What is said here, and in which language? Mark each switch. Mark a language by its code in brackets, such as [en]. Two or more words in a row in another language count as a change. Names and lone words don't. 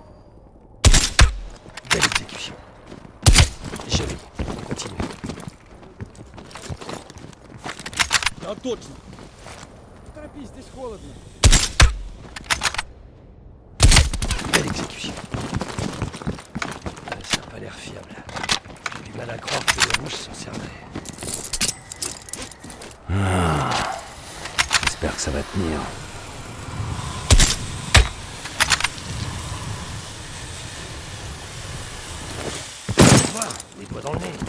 [fr] Belle exécution. Joli. On continue. [ru] Да точно. Торопись, здесь холодно. [fr] Belle exécution. Ça n'a pas l'air fiable. J'ai du mal à croire que les Russes s'en servaient. J'espère que ça va tenir. Voir, les doigts dans le nez.